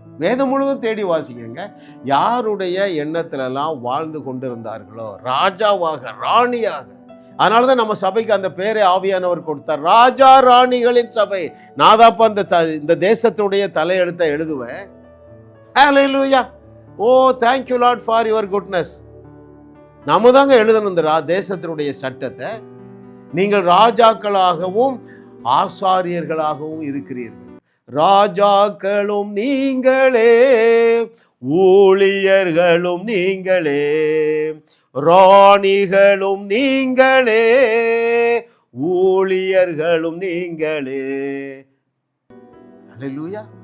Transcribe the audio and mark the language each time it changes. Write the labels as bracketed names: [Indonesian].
[Tamil] வேதம் முழுவதும் தேடி வாசிக்கங்க. யாருடைய எண்ணத்திலெல்லாம் வாழ்ந்து கொண்டிருந்தார்களோ, ராஜாவாக ராணியாக. அதனாலதான் நம்ம சபைக்கு அந்த பேரை ஆவியானவர் கொடுத்தார், ராஜா ராணிகளின் சபை. நாதாப்பா இந்த தேசத்துடைய தலையெழுத்தை எழுதுவேன். ஹல்லேலூயா. [English] Oh, thank you Lord for your goodness. [Tamil] நம்ம தாங்க எழுதணும் இந்த தேசத்தினுடைய சட்டத்தை. நீங்கள் ராஜாக்களாகவும் ஆசாரியர்களாகவும் இருக்கிறீர்கள். ராஜாக்களும் நீங்களே, ஊழியர்களும் நீங்களே, ராணிகளும் நீங்களே, ஊழியர்களும் நீங்களே. அல்லேலூயா.